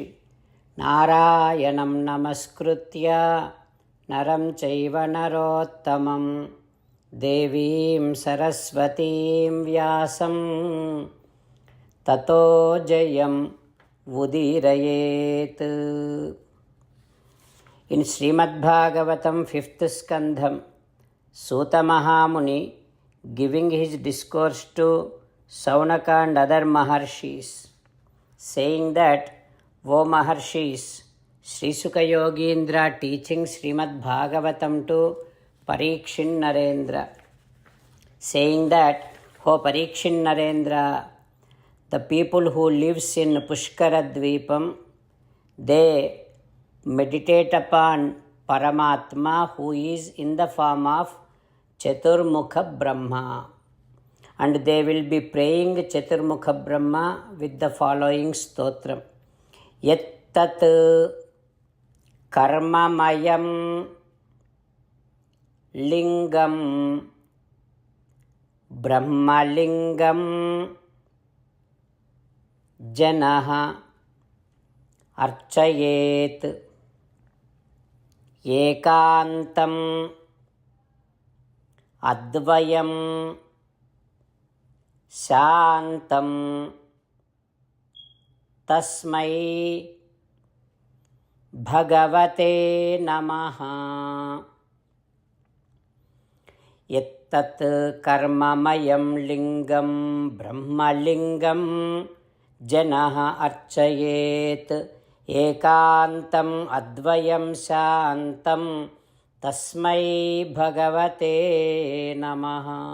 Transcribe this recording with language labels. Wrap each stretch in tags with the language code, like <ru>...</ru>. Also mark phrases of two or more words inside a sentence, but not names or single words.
<sa>నారాయణం నమస్కృత్య నరం చైవ నరోత్తమం దేవీం సరస్వతీం వ్యాసం తతో జయం ఉదీరయేత్.</sa> <en>In Srimad Bhagavatam 5th skandham, Suta Mahamuni giving his discourse to Saunaka and other Maharshis, saying that, O Maharshis, Sri Sukha Yogindra teaching Srimad Bhagavatam to Parikshin Narendra, saying that, O Parikshin Narendra, the people who lives in Pushkara Dvipam, they meditate upon Paramatma who is in the form of Chaturmukha Brahma, and they will be praying Chaturmukha Brahma with the following stotram.</en> <sa>Yattat karmamayam lingam brahmalingam janaha archayet ekantam advayam శాంతం తస్మై భగవతే నమః. యత్తత్ కర్మమయం లింగం బ్రహ్మలింగం జనః అర్చయేత్ ఏకాంతం అద్వయం శాంతం తస్మై భగవతే నమః.</sa>